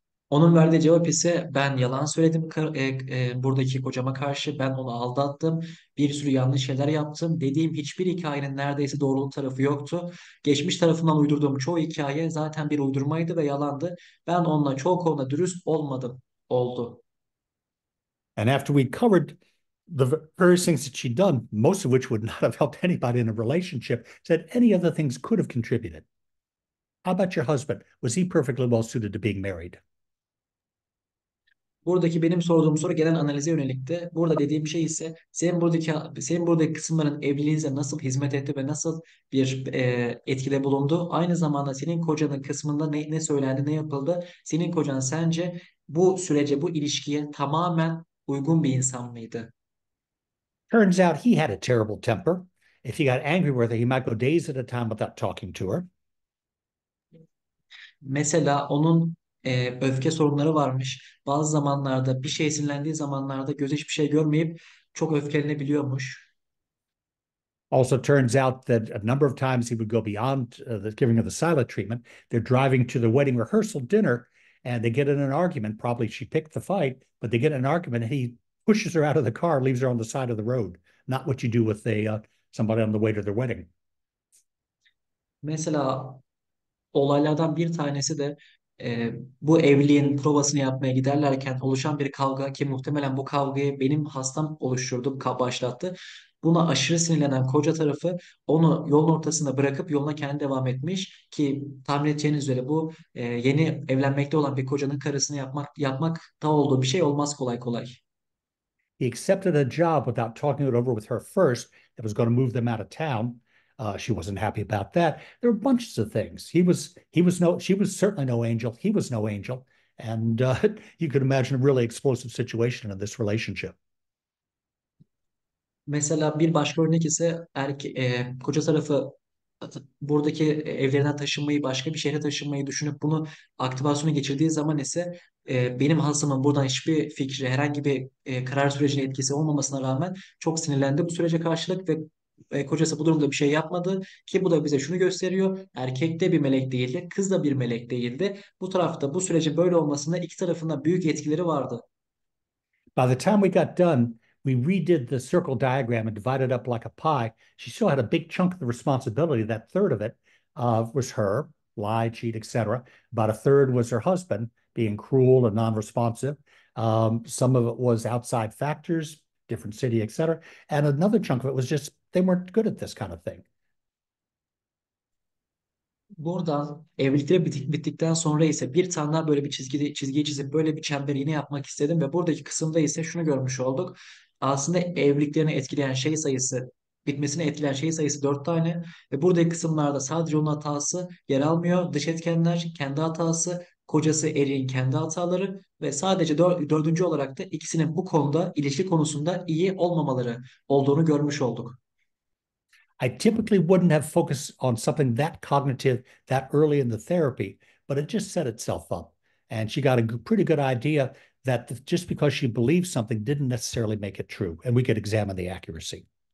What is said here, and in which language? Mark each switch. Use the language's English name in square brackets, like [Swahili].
[Turkish] Onun verdiği cevap ise ben yalan söyledim buradaki kocama karşı, ben onu aldattım, bir sürü yanlış şeyler yaptım. Dediğim hiçbir hikayenin neredeyse doğruluk tarafı yoktu. Geçmiş tarafından uydurduğum çoğu hikaye zaten bir uydurmaydı ve yalandı. Ben onunla çoğu konuda dürüst olmadım oldu. [English] And after we covered the various things that she'd done, most of which would not have helped anybody in a relationship, said any other things could have contributed. How about your husband? Was he perfectly well suited to being married? [Turkish] Buradaki benim sorduğum soru genel analize yönelikti. Burada dediğim şey ise senin buradaki kısımların evliliğinize nasıl hizmet etti ve nasıl bir etkide bulundu. Aynı zamanda senin kocanın kısmında ne söylendi, ne yapıldı. Senin kocan sence bu sürece, bu ilişkiye tamamen uygun bir insan mıydı? [English] Turns out he had a terrible temper. If he got angry with her, he might go days at a time without talking to her. [Turkish] Mesela onun öfke sorunları varmış. Bazı zamanlarda bir şey sinirlendiği zamanlarda gözü hiçbir şey görmeyip çok öfkelenebiliyormuş. [English] Also turns out that a number of times he would go beyond the giving of the silent treatment. They're driving to the wedding rehearsal dinner and they get in an argument. Probably she picked the fight, but they get in an argument and he pushes her out of the car, leaves her on the side of the road. Not what you do with somebody on the way to their wedding. [Turkish] Mesela olaylardan bir tanesi de bu evliliğin provasını yapmaya giderlerken oluşan bir kavga, ki muhtemelen bu kavgayı benim hastam oluşturdu, başlattı. Buna aşırı sinirlenen koca tarafı onu yolun ortasında bırakıp yoluna kendi devam etmiş, ki tahmin edeceğiniz üzere bu yeni evlenmekte olan bir kocanın karısını yapmakta olduğu bir şey olmaz kolay kolay. [English] He accepted a job without talking it over with her first that was going to move them out of town. She wasn't happy about that. There were bunches of things. She was certainly no angel. He was no angel. And you could imagine a really explosive situation in this relationship. [Turkish] Mesela bir başka örnek ise koca tarafı buradaki evlerinden taşınmayı, başka bir şehre taşınmayı düşünüp bunu aktivasyona geçirdiği zaman ise benim hastamın buradan hiçbir fikri, herhangi bir karar sürecine etkisi olmamasına rağmen çok sinirlendi bu sürece karşılık ve kocası bu durumda bir şey yapmadı, ki bu da bize şunu gösteriyor: erkek de bir melek değildi, kız da bir melek değildi. Bu tarafta bu sürecin böyle olmasında iki tarafında büyük etkileri vardı. [English] By the time we got done, we redid the circle diagram and divided up like a pie. She still had a big chunk of the responsibility. That third of it was her, lie, cheat, etc. About a third was her husband being cruel and non-responsive. Some of it was outside factors, different city, etc. And another chunk of it was just they weren't good at this kind of thing. [Turkish] Buradan evlilikleri bittikten sonra ise bir tane daha böyle bir çizgiyi çizip böyle bir çember yine yapmak istedim ve buradaki kısımda ise şunu görmüş olduk. Aslında evliliklerini etkileyen şey sayısı, bitmesini etkileyen şey sayısı 4 tane ve buradaki kısımlarda sadece onun hatası yer almıyor. Dış etkenler, kendi hatası, kocası eriğin kendi hataları ve sadece dördüncü olarak da ikisinin bu konuda ilişki konusunda iyi olmamaları olduğunu görmüş olduk. [English] I typically wouldn't have focused on something that cognitive that early in the therapy, but it just set itself up. And she got a pretty good idea that just because she believed something didn't necessarily make it true. And we could examine the accuracy.